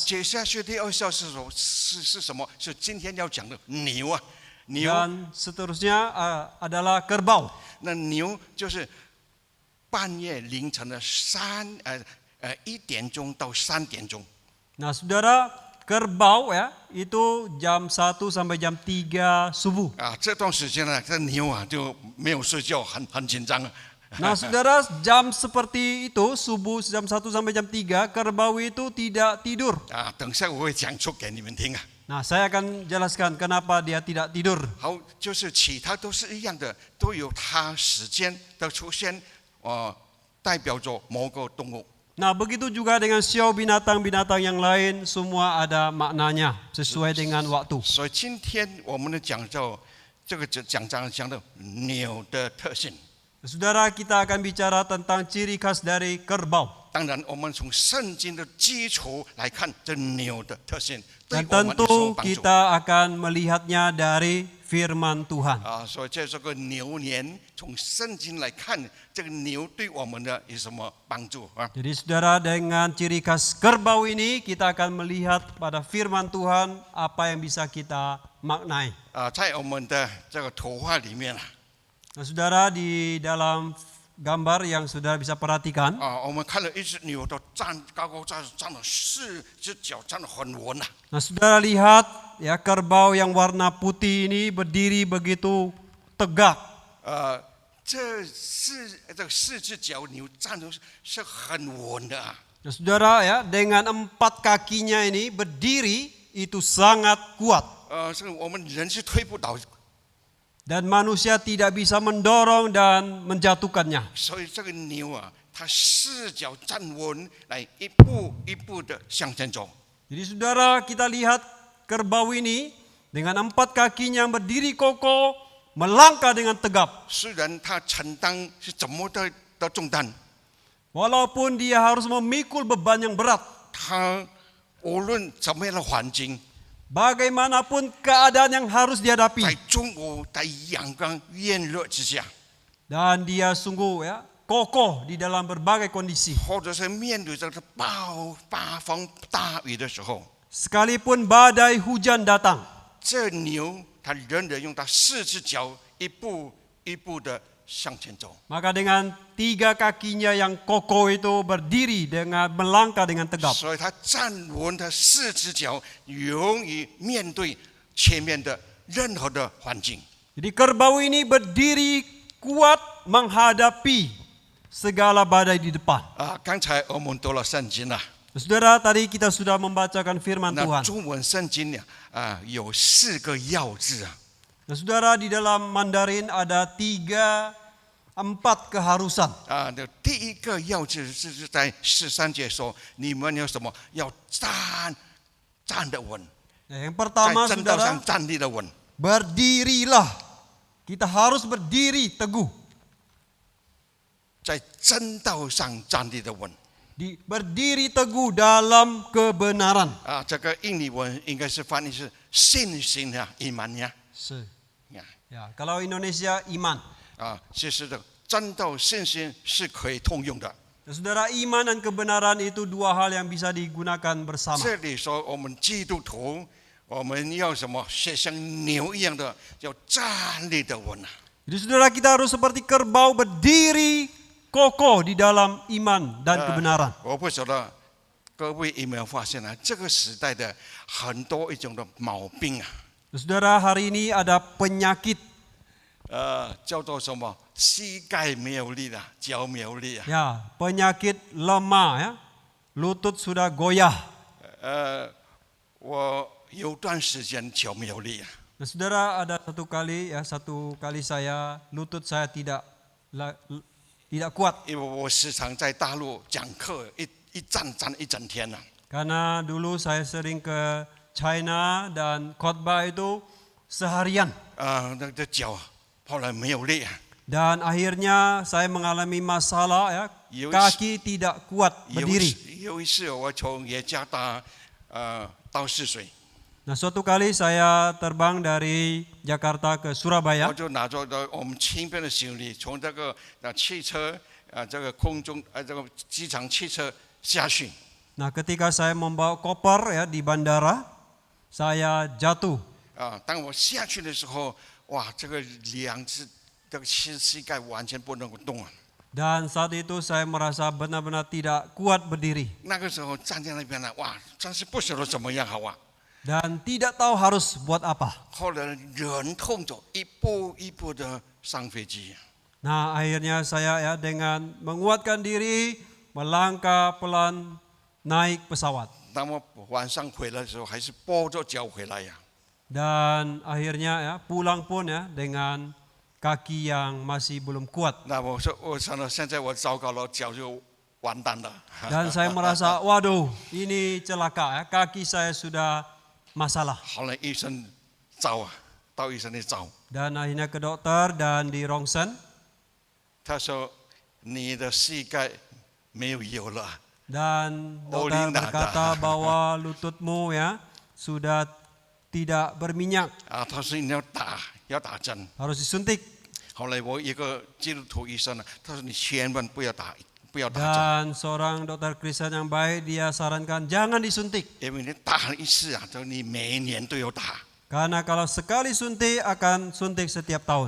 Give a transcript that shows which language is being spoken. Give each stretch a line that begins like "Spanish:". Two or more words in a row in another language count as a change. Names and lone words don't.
Chinese: 接下去第二项是什么？是今天要讲的牛啊，牛。
Indonesian: Dan seterusnya adalah kerbau.
Chinese: 那牛就是半夜凌晨的1点钟到3点钟。
Indonesian: Nah saudara, kerbau ya itu jam 1 sampai jam 3 subuh.
Chinese: 这段时间呢，这牛啊就没有睡觉，很紧张啊。
Indonesian: Nah saudara, jam seperti itu subuh jam 1 sampai jam 3 kerbau itu tidak tidur.
Chinese: 等下我会讲出给你们听啊。
Indonesian: Nah saya akan jelaskan kenapa dia tidak tidur.
Chinese: 好，就是其他都是一样的，都有它时间的出现，代表着某个动物。
Indonesian: Nah begitu juga dengan show binatang-binatang yang lain, semua ada maknanya sesuai dengan waktu.
Chinese: 所以今天我们的讲到这个讲章讲的牛的特性。
Indonesian: Saudara, kita akan bicara tentang ciri khas dari kerbau.
Chinese: 当然，我们从圣经的基础来看，这牛的特性对
Indonesian: Dan
Chinese: 我们有什
Indonesian: tentu
Chinese: 么帮助？
Indonesian: kita akan melihatnya dari firman Tuhan.
Chinese: 所以在这个牛年，从圣经来看，这个牛对我们的有什么帮助啊？
Indonesian: Jadi saudara, dengan ciri khas kerbau ini kita akan melihat pada firman Tuhan apa yang bisa kita maknai.
Chinese: 在我们的这个图画里面
Indonesian: Nah saudara, di dalam gambar yang saudara bisa perhatikan,
Chinese: 我们看了一只牛都高高站了4只脚，站得很稳啊。
Indonesian: nah saudara lihat ya kerbau yang warna putih ini berdiri begitu tegak.
Chinese: 这4只脚牛站的是很稳的啊。
Indonesian: Nah saudara ya, dengan 4 kakinya ini berdiri itu sangat kuat.
Chinese: 这个我们人是推不倒。
Indonesian: Dan manusia tidak bisa mendorong dan menjatuhkannya.
Chinese: 所以这个牛啊，它4脚站稳，来一步一步的向前走。
Indonesian: Jadi saudara, kita lihat kerbau ini dengan 4 kakinya berdiri kokoh, melangkah dengan tegap.
Chinese: 虽然它承担是怎么的重担，
Indonesian: Walaupun dia harus memikul beban yang berat.
Chinese: 它无论怎么样的环境，
Indonesian: Bagaimanapun keadaan yang harus dihadapi.
Chinese: 在中午在阳光炎热之下，
Indonesian: Dan dia sungguh ya kokoh di dalam berbagai kondisi.
Chinese: 或者是面对这个大风大雨的时候，
Indonesian: Sekalipun badai hujan datang.
Chinese: 这牛它仍然用它4只脚一步一步的向前走。
Indonesian: Maka dengan 3 kakinya yang kokoh itu berdiri dengan melangkah dengan tegap.
Chinese: 所以它站稳它4只脚，勇于面对前面的任何的环境。
Indonesian: Jadi kerbau ini berdiri kuat menghadapi segala badai di depan.
Chinese: 刚才我们读了圣经了，
Indonesian: Saudara, tadi kita sudah membacakan firman
Chinese: 那
Indonesian: Tuhan.
Chinese: 中文圣经呢，有4个要字啊。
Indonesian: Nah, saudara, di dalam Mandarin ada 4 keharusan.
Chinese: 那第一个要字是在13节说，你们有什么要站得稳，
Indonesian: Nah, yang
Chinese: 在
Indonesian: pertama,
Chinese: 正道
Indonesian: saudara,
Chinese: 上站立得稳。
Indonesian: berdirilah. Kita harus berdiri teguh.
Chinese: 在真道上站立的稳
Indonesian: Berdiri teguh dalam kebenaran.
Chinese: 这个印尼文应该是翻译是信心啊，iman呀，
Indonesian: Ya, kalau Indonesia iman.
Chinese: 其实的真道信心是可以通用的。
Indonesian: Nah, saudara, iman dan kebenaran itu 2 hal yang bisa digunakan bersama.
Chinese: 这里说我们基督徒，我们要什么？像牛一样的，要站立的稳啊。
Indonesian: Jadi saudara, kita harus seperti kerbau berdiri kokoh di dalam iman dan kebenaran.
Chinese: 我不晓得各位有没有发现啊，这个时代的很多一种的毛病啊，
Indonesian: Saudara, hari ini ada penyakit
Chinese: 叫做什么？膝盖没有力了，脚没有力啊。
Indonesian: ya, penyakit lemah ya. Lutut sudah goyah.
Chinese: 我有段时间脚没有力啊，
Indonesian: Nah, saudara, ada satu kali saya lutut saya tidak kuat
Chinese: 因为我时常在大陆讲课，一站一整天啊。
Indonesian: karena dulu saya sering ke China dan khotbah itu seharian
Chinese: 那个脚后来没有力啊。
Indonesian: dan akhirnya saya mengalami masalah ya,
English: Yes.
Indonesian: kaki tidak kuat
Chinese: 有
Indonesian: berdiri.
Chinese: 一次我从耶加达到泗水，
Indonesian: Nah, suatu kali saya terbang dari Jakarta ke
Chinese: 我
Indonesian: Surabaya.
Chinese: 就拿着我们轻便的行李，从这个汽车这个空中这个机场汽车下去。
Indonesian: Nah, ketika saya membawa koper ya di bandara, saya jatuh.
Chinese: 当我下去的时候，哇，这个2只这个膝盖完全不能够动啊。
Indonesian: Dan saat itu saya merasa benar-benar tidak kuat berdiri
Chinese: 那个时候站在那边呢，哇，真是不晓得怎么样好啊。
Indonesian: dan tidak tahu harus buat apa.
Chinese: 后来忍痛着一步一步的上飞机。
Indonesian: Nah, akhirnya saya ya dengan menguatkan diri melangkah pelan naik pesawat
Chinese: 当我晚上回来的时候，还是跛着脚回来呀。
Indonesian: dan akhirnya ya pulang pun ya dengan kaki yang masih belum kuat
Chinese: 那我说，我想到现在我糟糕了，脚就完蛋了。
Indonesian: dan saya merasa waduh ini celaka ya, kaki saya sudah masalah
Chinese: 后来医生找啊，到医生那找，
Indonesian: dan akhirnya ke dokter dan di rongsen
Chinese: 他说你的膝盖没有油了。
Indonesian: dan dokter berkata bahwa lututmu ya sudah tidak berminyak
Chinese: 他说你要打针。
Indonesian: harus disuntik
Chinese: 后来我一个基督徒医生呢，他说你千万不要打针，
Indonesian: dan seorang dokter Kristen yang baik dia sarankan jangan disuntik
Chinese: 因为你打了一次啊，你每年都有打。
Indonesian: karena kalau sekali suntik akan suntik setiap tahun.